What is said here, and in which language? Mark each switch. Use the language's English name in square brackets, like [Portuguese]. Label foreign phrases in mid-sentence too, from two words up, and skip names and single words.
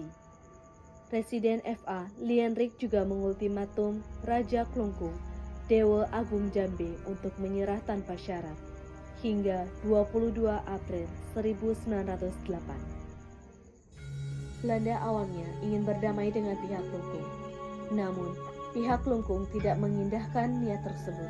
[Indonesian] Presiden F.A. Lienrik juga mengultimatum Raja Klungkung, Dewa Agung Jambe untuk menyerah tanpa syarat hingga 22 April 1908. Belanda awalnya ingin berdamai dengan pihak Klungkung, namun pihak Klungkung tidak mengindahkan niat tersebut.